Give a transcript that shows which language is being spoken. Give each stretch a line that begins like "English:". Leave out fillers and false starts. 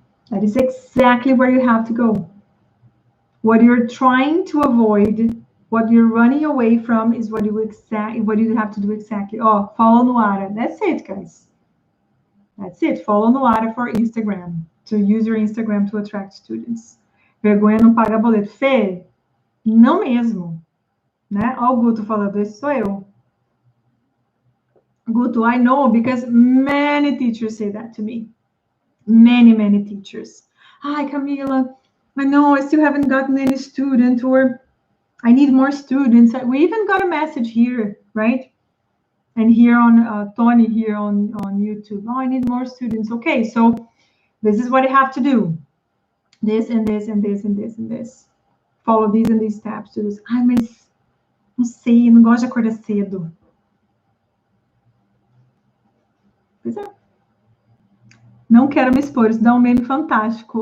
English: That is exactly where you have to go. What you're trying to avoid, what you're running away from is what you have to do exactly. Oh, follow Noara. That's it, guys. That's it. Follow Noara for Instagram. To use your Instagram to attract students.
Portuguese: Vergonha não paga boleto. Fê, não mesmo. Né? Ó, o Guto falando, esse sou eu.
English: Guto, I know because many teachers say that to me. Many teachers. Hi, Camila. I know I still haven't gotten any student, or I need more students. We even got a message here, right? And here on Tony here on YouTube. Oh, I need more students. Okay, so this is what you have to do. this and this and this and this and this. Follow these and these steps to this.
Portuguese: Ai, mas não sei, eu não gosto de acordar cedo. Pois é. Não quero me expor, isso dá um meme fantástico.